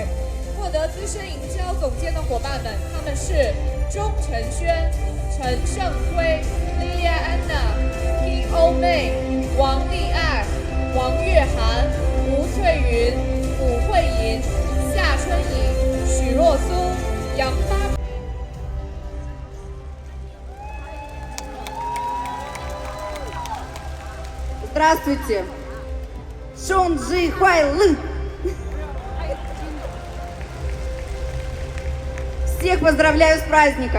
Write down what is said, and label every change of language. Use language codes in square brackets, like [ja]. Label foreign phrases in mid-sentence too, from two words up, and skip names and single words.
[zh] 获得资深营销总监的伙伴们，他们是钟承轩、陈胜辉、Lilia Anna、King O 妹、王丽爱、王月涵、吴翠云、武慧莹、夏春颖、许若苏、杨发。 [ru] Здравствуйте! Шон Джи Хуай Лы! Всех поздравляю с праздником!